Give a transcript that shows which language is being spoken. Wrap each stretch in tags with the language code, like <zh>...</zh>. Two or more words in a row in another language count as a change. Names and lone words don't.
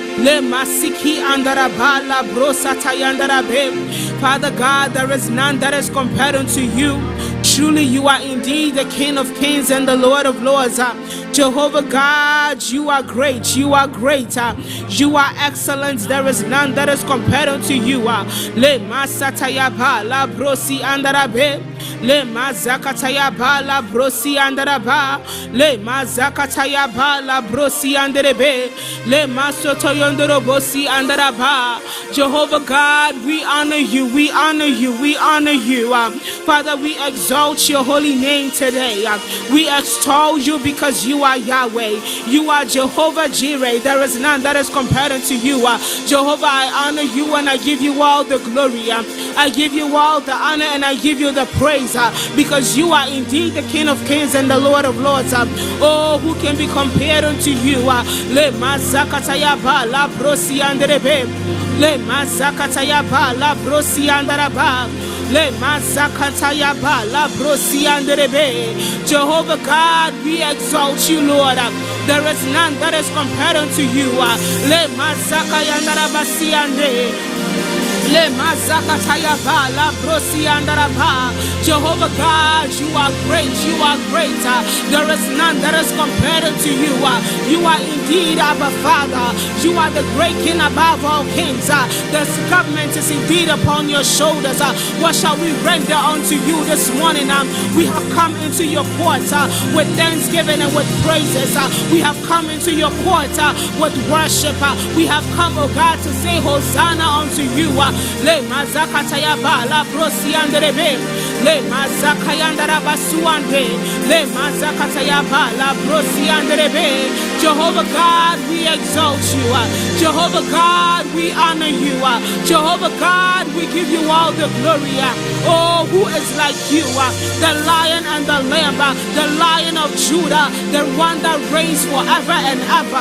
<en>Father God, there is none that is compared unto you. Truly you are indeed the King of Kings and the Lord of Lords. Jehovah God, you are great. You are great. You are excellent. There is none that is compared unto you. Le masatayaba la brosi andarabe. Le mazakatayaba la brosi andaraba. Le mazakatayaba la brosi anderebe. Le masotoyondorobosi andaraba. Jehovah God, we honor you. We honor you. We honor you. Father, we exalt your holy name today. We extol you because you are Yahweh. You are Jehovah Jireh. There is none that is compared unto you. Jehovah, I honor you and I give you all the glory. I give you all the honor and I give you the praise, because you are indeed the King of Kings and the Lord of Lords. Oh, who can be compared unto you? Le mazakatayaba la brosi anderebe. Le mazakatayaba la brosi andaraba. Le mazakatayaba la brosi anderebe. Jehovah God, we exalt you, Lord. There is none that is compared unto you. Le mazakayandarabasi ande. Le mazakatayaba la brosi andaraba. Jehovah God, you are great. You are great. There is none that is compared unto you. You are indeed our Father. You are the great King above all kings. This government is indeed upon your shoulders. What shall we render unto you this morning? We have come into your courts with thanksgiving and with praises. We have come into your courts with worship. We have come, oh God, to say Hosanna unto you. Le mazakatayaba la brosi anderebe. Le mazakayandara suande. Le mazakatayaba la brosi anderebe. Jehovah God, we exalt you. Jehovah God, we honor you. Jehovah God, we give you all the glory. Oh, who is like you? The Lion and the Lamb, the Lion of Judah, the one that reigns forever and ever.</en>